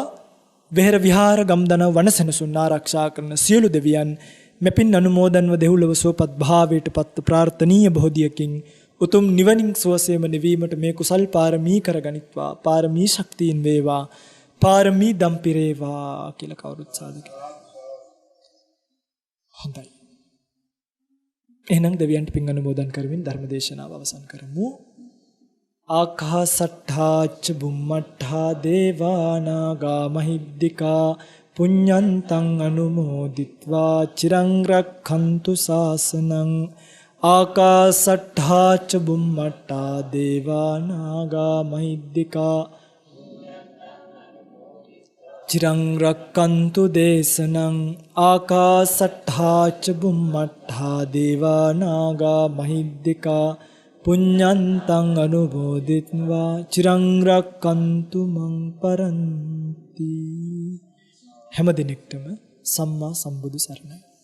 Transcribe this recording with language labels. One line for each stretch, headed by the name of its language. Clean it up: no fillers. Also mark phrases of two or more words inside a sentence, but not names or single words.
Sinhala: වෙහෙර විහාර ගම්දන වනසෙනසුන් ආරක්ෂා කරන සියලු දෙවියන් මෙපින් අනුමෝදන්ව දෙව්ලොව සුවපත් භාවයට පත් ප්‍රාර්ථනීය බෝධියකින් උතුම් නිවනින් සුවසේම නිවීමට මේ කුසල් පාරමී කර ගනිත්වා, පාරමී ශක්තියින් වේවා, පාරමී දම්පිරේවා කියලා කවුරුත් සාදු කියනවා. හොඳයි. එහෙනම් දෙවියන්ට පින් අනුමෝදන් කරමින් ධර්ම දේශනාව අවසන් කරමු.
Pali: ආකාසට්ඨාච බුම්මට්ඨා දේවා නාග මහිද්దికා පුඤ්ඤන්තං අනුමෝදිත්වා චිරං රක්ඛන්තු ශාසනං. ආකාසට්ඨාච බුම්මට්ඨා දේවා නාග මහිද්దికා චිරං රක්ඛන්තු දේශනං. ආකාසට්ඨාච බුම්මට්ඨා දේවා නාග මහිද්దికා පුඤ්ඤන්තං අනුමෝදිත්වා චිරං රක්ඛන්තු මං පරන්ති.
Sinhala: හැම දිනෙකටම සම්මා සම්බුදු සරණයි.